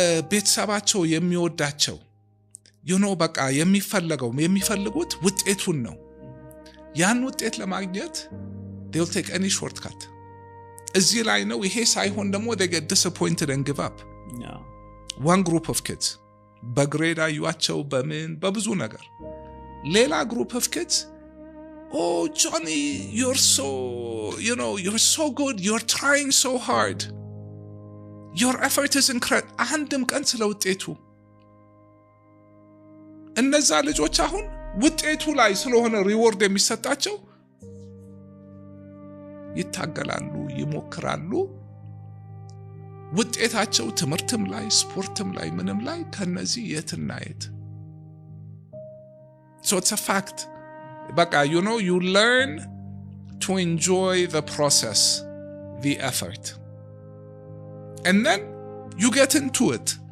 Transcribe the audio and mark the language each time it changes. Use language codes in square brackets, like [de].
[am] ቤተሰባቸው የሚወዳቸው በቃ የሚፈልጉት ውጤቱን ነው። ያን ውጤት ለማግኘት [en] they'll take any shortcut። [am] እዚህ ላይ ነው። ይሄ ሳይሆን ደግሞ [en] they get disappointed and give up. one group of kids [am] በግሬድ አዩአቸው በብዙ ነገር። ሌላ [en] group of kids, oh Johnny, you're so you're so good, you're trying so hard, your effort is incredible. [am] አንድም ቀን ስለ ውጤቱ እነዛ ልጆች አሁን ውጤቱ ላይ ስለሆነ ሪዋርድ የሚሰጣቸው ይታገላሉ፣ ይሞክራሉ። ውጤታቸው ትምህርትም ላይ ስፖርትም ላይ ምንም ላይ ከነዚህ የትና የት። [en] so it's a fact። [am] በቃ [en] you learn to enjoy the process, the effort, and then you get into it.